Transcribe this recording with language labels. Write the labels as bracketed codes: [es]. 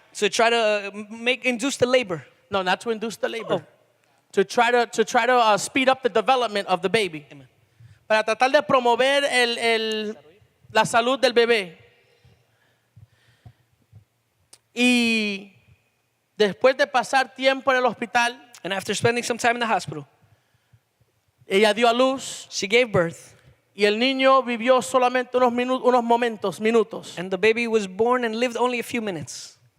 [en] to try to induce the labor. No, not to induce the labor. To try to speed up the development of the baby. Amen. [es] Para tratar de promover la salud del bebé. Y después de pasar tiempo en el hospital, [en] And after spending some time in the hospital, [es] ella dio a luz [en] she gave birth. [es] y el niño vivió solamente unos minutos. [en] And the baby was born and lived only a few minutes.